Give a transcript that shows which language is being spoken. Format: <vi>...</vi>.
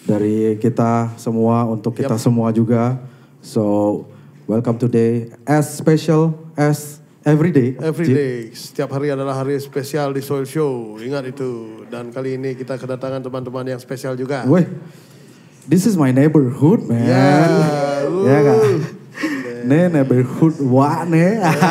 <id>dari kita semua untuk kita semua juga.</id> <en>So, welcome today as special as every day. Every day,</en> <id>setiap hari adalah hari spesial di Soil Show. Ingat itu. Dan kali ini kita kedatangan teman-teman yang spesial juga.</id> <en>Weh, this is my neighborhood, man.</en> <id>Ya kan? Nih neighborhood wah nih.</id>